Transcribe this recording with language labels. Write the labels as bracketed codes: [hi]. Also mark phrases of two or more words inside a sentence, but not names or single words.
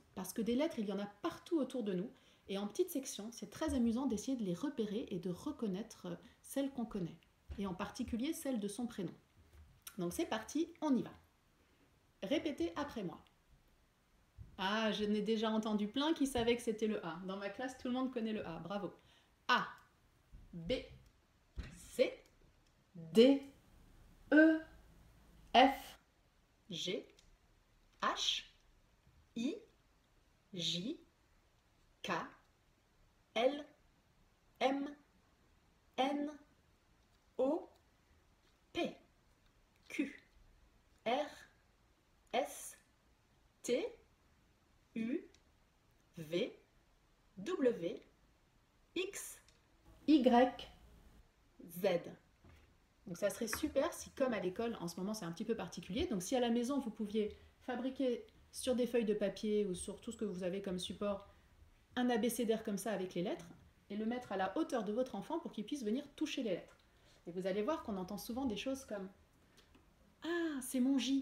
[fr] Parce que des lettres, il y en a partout autour de nous. Et en petites sections, c'est très amusant d'essayer de les repérer et de reconnaître celles qu'on connaît. Et en particulier celles de son prénom. Donc c'est parti, on y va. Répétez après moi. Ah, je n'ai déjà entendu plein qui savaient que c'était le A. Dans ma classe, tout le monde connaît le A. Bravo. A, B, C, D, E, F, G, H, I, J, K, L, M, N, O, P, Q, R, S, T, U, V, W, X, Y, Z. Donc ça serait super si, comme à l'école, en ce moment c'est un petit peu particulier, donc si à la maison vous pouviez fabriquer sur des feuilles de papier ou sur tout ce que vous avez comme support un abécédaire comme ça avec les lettres et le mettre à la hauteur de votre enfant pour qu'il puisse venir toucher les lettres. Et vous allez voir qu'on entend souvent des choses comme ah, c'est mon J.